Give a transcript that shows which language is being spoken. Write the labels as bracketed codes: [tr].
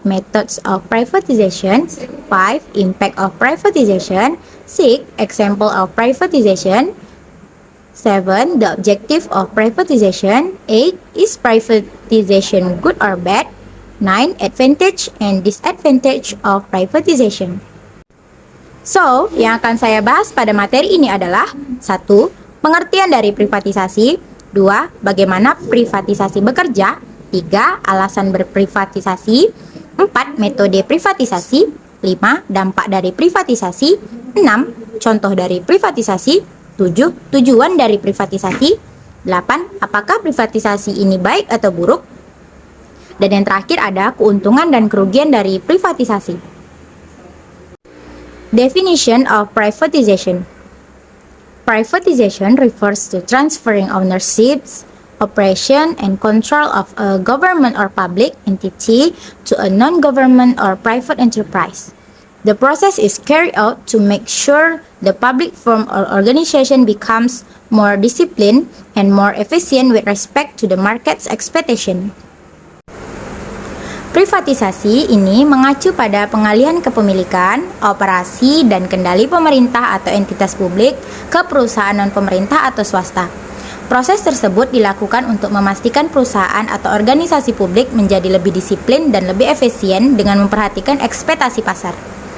[en] Methods of privatization. 5. Impact of privatization. 6. Example of privatization. 7. The objective of privatization. 8. Is privatization good or bad? 9. Advantage and disadvantage of privatization. [id] So, yang akan saya bahas pada materi ini adalah 1. Pengertian dari privatisasi. 2. Bagaimana privatisasi bekerja. 3. Alasan berprivatisasi. 4. Metode privatisasi. 5. Dampak dari privatisasi. 6. Contoh dari privatisasi. 7. Tujuan dari privatisasi. 8. Apakah privatisasi ini baik atau buruk? Dan yang terakhir ada keuntungan dan kerugian dari privatisasi. [en] Definition of privatization. Privatization refers to transferring ownership, operation, and control of a government or public entity to a non-government or private enterprise. The process is carried out to make sure the public firm or organization becomes more disciplined and more efficient with respect to the market's expectation. [id] Privatisasi ini mengacu pada pengalihan kepemilikan, operasi, dan kendali pemerintah atau entitas publik ke perusahaan non-pemerintah atau swasta. Proses tersebut dilakukan untuk memastikan perusahaan atau organisasi publik menjadi lebih disiplin dan lebih efisien dengan memperhatikan ekspektasi pasar.